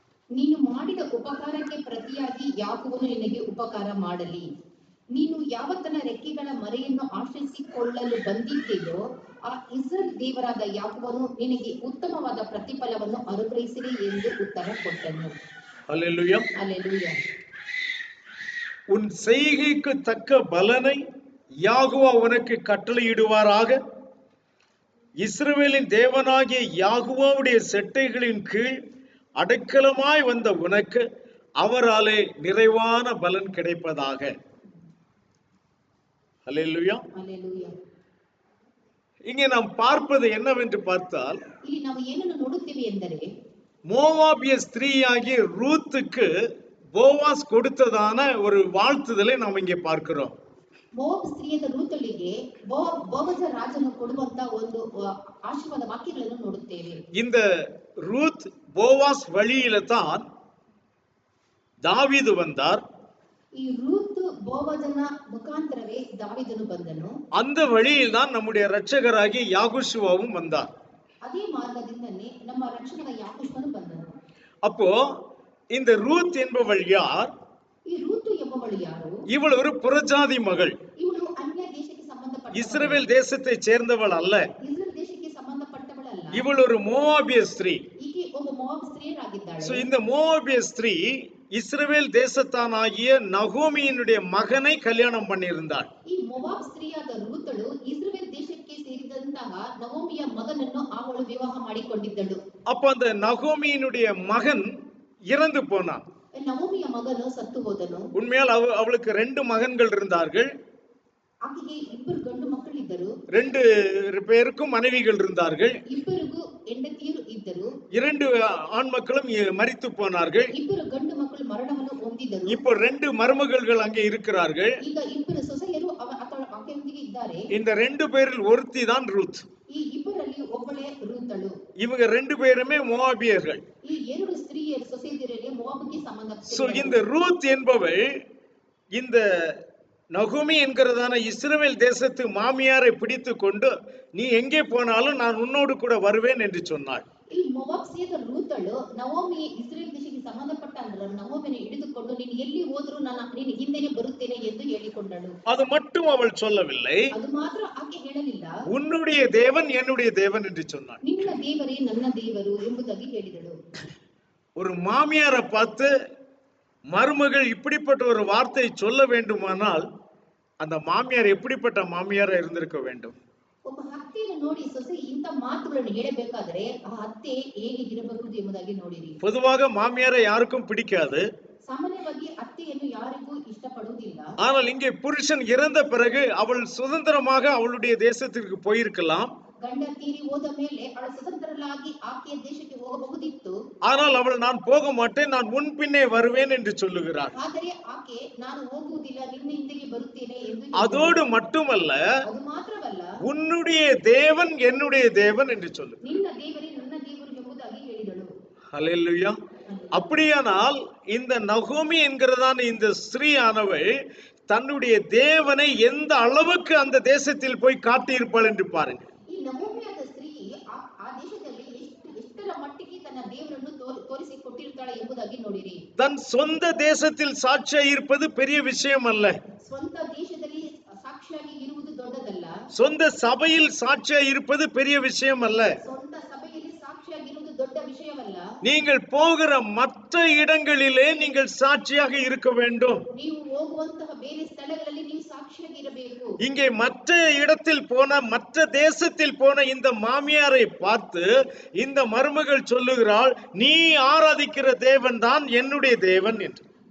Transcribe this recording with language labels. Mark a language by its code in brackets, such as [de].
[kn] ನೀನು ಮಾಡಿದ ಉಪಕಾರಕ್ಕೆ ಪ್ರತಿಯಾಗಿ ಯಾಕೋಬನು ನಿನಗೆ ಉಪಕಾರ ಮಾಡಲಿ. ನೀನು ಯಾವತ್ತನ ರೆಕ್ಕೆಗಳ ಮರೆಯನ್ನು ಆಶ್ರಯಿಸಿಕೊಳ್ಳಲು ಬಂದಿದ್ದೆಯೋ ಆ ಇಸ್ರಾಯೇಲ್ ದೇವರಾದ ಯಾಕೋಬನು ನಿನಗೆ ಉತ್ತಮವಾದ ಪ್ರತಿಫಲವನ್ನು ಅನುಗ್ರಹಿಸಲಿ ಎಂದು ಉತ್ತರ ಕೊಟ್ಟನು. [ta] ஹல்லேலூயா. அல்லேலூயா. உன் செய்கைக்கு தக்க பலனை யாகுவா உனக்கு கட்டளையிடுவாராக. இஸ்ரவேலின் தேவனாகிய யாகுவாவுடைய செட்டைகளின் கீழ் அடைக்கலமாய் வந்த உனக்கு அவராலே நிறைவான பலன் கிடைப்பதாக. அல்லேலூயா. அல்லேலூயா. இங்கே நாம் பார்ப்பது என்னவென்று பார்த்தால், [kn] ಇಲ್ಲಿ ನಾವು ಏನನ್ನು ನೋಡುತ್ತೇವೆ ಎಂದರೆ, [ta] மோவாபிய ஸ்திரீயாகிய ரூத்துக்கு போவாஸ் கொடுத்ததான ஒரு வாழ்த்துதலை நாம் இங்கே பார்க்கிறோம். [kn] ಮೋವಾಬ್ ಸ್ತ್ರೀಯಾದ ರೂತಳಿಗೆ ಬೋವಜ ರಾಜನು ಕೊಡುವಂತ ಒಂದು ಆಶೀರ್ವಾದ ವಾಕ್ಯಗಳನ್ನು ನೋಡುತ್ತೇವೆ. [ta] இந்த ரூத் போவாஸ் வழியில தான் தாவீது வந்தார். [kn] ಈ ರೂತ್ ಬೋವಜನ ಮುಖಾಂತರವೇ ದಾವೀದನು ಬಂದನು. [ta] அந்த வழியில் தான் நம்முடைய இரட்சகராகிய யாகுஷுவாவும் வந்தார். [kn] ಅದೇ ಮಾರ್ಗದಿಂದನೇ ನಮ್ಮ ರಕ್ಷಕನ ಯಾಕೋಬನು ಬಂದನು. [ta] அப்போ இந்த ரூத் என்பவள் யார்? [kn] ಈ ರೂತು ಎಂಬವಳು ಯಾರು? [ta] இவள் ஒரு புறஜாதி மகள். [kn] ಇವಳು ಅನ್ಯ ದೇಶಕ್ಕೆ ಸಂಬಂಧಪಟ್ಟ, [ta] இஸ்ரவேல் தேசத்தை சேர்ந்தவள் அல்ல. [kn] ಇಸ್ರೇಲ್ ದೇಶಕ್ಕೆ ಸಂಬಂಧಪಟ್ಟವಳಲ್ಲ. [ta] இவள் ஒரு மோவாபிய ஸ்திரீ. [kn] ಈಕೆ ಒಬ್ಬ ಮೋವಾಬ್ ಸ್ತ್ರೀಯರಾಗಿದ್ದಾಳೆ. [ta] சோ இந்த மோவாபிய ஸ்திரீ இஸ்ரவேல் தேசத்தானாகிய நகோமியினுடைய மகனை கல்யாணம் பண்ணியிருந்தாள். [kn] ಈ ಮೋವಾಬ್ ಸ್ತ್ರೀಯಾದ ರೂತಳು ಇಸ್ರೇಲ್ ದೇಶಕ್ಕೆ ಸೇರಿದಂತಹ ನಹೋಮಿಯ ಮಗನನ್ನು ಅವಳು ವಿವಾಹ ಮಾಡಿಕೊಂಡಿದ್ದಳು. [ta] அப்ப அந்த நகோமியினுடைய மகன் இறந்து போனான். [kn] ನಹೋಮಿಯ ಮಗನು ಸತ್ತು ಹೋದನು. [ta] உண்மையால் அவளுக்கு 2 மகன்கள் இருந்தார்கள். [kn] ಆಕೆಗೆ ಇಬ್ಬರು ಗಂಡು ಮಕ್ಕಳಿದ್ದರು. [ta] 2 பேருக்கும் மனைவிகள் இருந்தார்கள். [kn] ಇಬ್ಬರಿಗೂ ಹೆಂಡತಿಯರು ಇದ್ದರು. [ta] 2 ஆண் மக்களும் மரித்து போனார்கள். [kn] ಇಬ್ಬರು ಗಂಡು ಮಕ್ಕಳು ಮರಣವನ್ನು ಹೊಂದಿದರು. [ta] இப்போ 2 மருமகள்கள் அங்கே இருக்கிறார்கள். [kn] ಈಗ ಇಬ್ಬರು ಸೊಸೆಯರು ಆಕೆಯೊಂದಿಗೆ ಇದ್ದಾರೆ. [ta] இந்த 2 பேரில் ஒருத்தி தான் ரூத். [kn] ಈ ಇಬ್ಬರಲ್ಲಿ ಒಬ್ಬಳೇ ರೂತಳು. [ta] இவங்க 2 பேருமே மோவாபியர்கள். [kn] ಈ 2 ಸ್ತ್ರೀಯರು ಸೊಸೆಯರಿಗೆ ಮೋವಾಬಿಗೆ ಸಂಬಂಧಪಟ್ಟ. [ta] சோ இந்த ரூத் என்பவள் இந்த நகோமி என்கிறதான இஸ்ரவேல் தேசத்து மாமியாரை பிடித்து கொண்டு, நீ எங்கே போனாலும் நான் உன்னோடு கூட வருவேன் என்று சொன்னாள். [kn] ಈ ಮೋವಾಬ್ ಸ್ತ್ರೀಯಾದ ರೂತಳು ನಹೋಮಿ ಇಸ್ರೇಲ್ ದೇಶಕ್ಕೆ ಸಂಬಂಧಪಟ್ಟ ನಹೋಮಿಯನ್ನು ಹಿಡಿದುಕೊಂಡು, ನೀನು ಎಲ್ಲಿ ಹೋದರೂ ನಾನು ನಿನ್ನ ಹಿಂದೆನೇ ಬರುತ್ತೇನೆ ಎಂದು ಹೇಳಿಕೊಂಡಳು. [ta] அது மட்டும் அவள் சொல்லவில்லை, [kn] ಅದು ಮಾತ್ರ ಆಕೆ ಹೇಳಲಿಲ್ಲ, [ta] உன்னுடைய தேவன் என்னுடைய தேவன் என்று சொன்னாள். [kn] ನಿನ್ನ ದೇವರೇ ನನ್ನ ದೇವರು ಎಂಬುದಾಗಿ ಹೇಳಿದಳು. [ta] ஒரு மாமியாரை பார்த்து மருமகள் இப்படிப்பட்ட ஒரு வார்த்தை சொல்ல வேண்டுமானால் அந்த மாமியார் எப்படிப்பட்ட மாமியாரா இருந்திருக்க வேண்டும்? [kn] ಒಬ್ಬ ಅತ್ತೆಯನ್ನು ನೋಡಿ ಸೊಸೆ ಇಂಥ ಮಾತುಗಳನ್ನು ಹೇಳಬೇಕಾದರೆ ಆ ಅತ್ತೆ ಹೇಗೆ ಇರಬಹುದು ಎಂಬುದಾಗಿ ನೋಡಿರಿ. [ta] பொதுவாக மாமியாரை யாருக்கும் பிடிக்காது. [kn] ಸಾಮಾನ್ಯವಾಗಿ ಅತ್ತೆಯನ್ನು ಯಾರಿಗೂ ಇಷ್ಟಪಡುವುದಿಲ್ಲ. [ta] ஆனால் இங்கே புருஷன் இறந்த பிறகு அவள் சுதந்திரமாக அவளுடைய தேசத்திற்கு போயிருக்கலாம். [kn] ಗಂಡ ತೀರಿ ಹೋದ ಮೇಲೆ ಅವಳು ಸ್ವತಂತ್ರಳಾಗಿ ಆಕೆಯ ದೇಶಕ್ಕೆ ಹೋಗಬಹುದಿತ್ತು. [ta] ஆனால் அவள் நான் போக மாட்டேன், நான் உன் பின்னே வருவேன் என்று சொல்லுகிறாள். [kn] ಆದರೆ ಆಕೆ ನಾನು ಹೋಗುವುದಿಲ್ಲ, ನಿನ್ನ ಹಿಂದೆಗೆ ಬರುತ್ತೇನೆ ಎಂದು. [ta] அதோடு மட்டுமல்ல, [kn] ಅದು ಮಾತ್ರವಲ್ಲ, [ta] உன்னுடைய தேவன் என்னுடைய தேவன் என்று சொல்லு. [kn] ನಿನ್ನ ದೇವರೇ ನನ್ನ ದೇವರು ಎಂಬುದಾಗಿ ಹೇಳಿದಳು. [ta] ஹல்லேலூயா. அப்படியானால் இந்த நகோமி என்கிறதான இந்த ஸ்திரீயானவள் தன்னுடைய தேவனை எந்த அளவுக்கு அந்த தேசத்தில் போய் காட்டியிருப்பாள் என்று பாருங்க. [kn] ಈ ನಮೋಮಿಯಾದ ಸ್ತ್ರೀ ಆ ದೇಶದಲ್ಲಿ ಎಷ್ಟರ ಮಟ್ಟಿಗೆ ತನ್ನ ದೇವರನ್ನು ತೋರಿಸಿಕೊಟ್ಟಿರ್ತಾಳೆ ಎಂಬುದಾಗಿ ನೋಡಿರಿ. [ta] தன் சொந்த தேசத்தில் சாட்சியாய் இருப்பது பெரிய விஷயம் அல்ல. [kn] ಸ್ವಂತ ದೇಶದಲ್ಲಿ ಸಾಕ್ಷಿಯಾಗಿ ಇರುವುದು ದೊಡ್ಡದಲ್ಲ. [ta] சொந்த சபையில் சாட்சியாய் இருப்பது பெரிய விஷயம் அல்ல. [kn] ಸ್ವಂತ ಸಭೆಯಲ್ಲಿ ಸಾಕ್ಷಿಯಾಗಿ ಇರುವುದು ದೊಡ್ಡ ವಿಷಯವಲ್ಲ. [ta] நீங்கள் போகிற மற்ற இடங்களிலே நீங்கள் சாட்சியாக இருக்க வேண்டும். [kn] ನೀವು ಹೋಗುವಂತಹ ಬೇರೆ ಸ್ಥಳಗಳಲ್ಲಿ ನೀವು ಸಾಕ್ಷಿಯಾಗಿ ಇರಬೇಕು. [ta] இங்கே மற்ற இடத்தில் போன மற்ற தேசத்தில் போன இந்த மாமியாரை பார்த்து இந்த மருமகள் சொல்லுகிறாள், நீ ஆராதிக்கிற தேவன் தான் என்னுடைய தேவன் என்று.